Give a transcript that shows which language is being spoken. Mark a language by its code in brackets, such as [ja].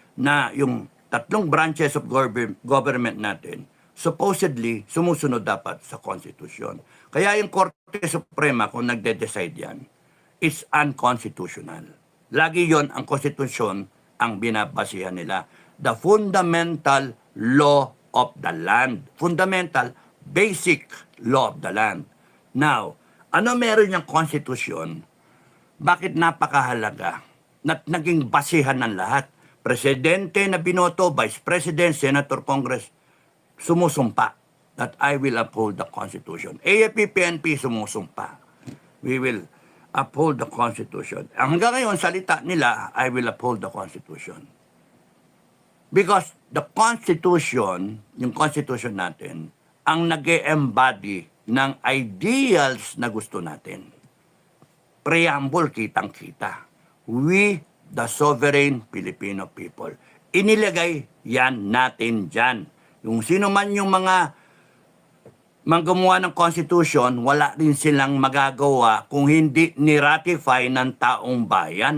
[tl] Na yung 3 branches of government natin supposedly sumusunod dapat sa konstitusyon. Kaya yung Korte Suprema, kung nagde-decide yan, is unconstitutional. Lagi yon ang konstitusyon ang binabasihan nila. [en] The fundamental law of the land. Fundamental, basic law of the land. [tl] Now, ano meron yung konstitusyon? Bakit napakahalaga? Naging basihan ng lahat. Presidente na binoto, Vice President, Senator, Congress, sumusumpa [en] that I will uphold the Constitution. [tl] AFP, PNP, sumusumpa. [en] We will uphold the Constitution. [tl] Hanggang ngayon, salita nila, [en] I will uphold the Constitution. [tl] Because the Constitution, yung Constitution natin, ang nag-e-embody ng ideals na gusto natin. preamble kitang-kita. [en] We, the sovereign Filipino people. [tl] Inilagay yan natin dyan. Yung sino man yung mga gumawa ng Constitution, wala rin silang magagawa kung hindi ni-ratify ng taong bayan.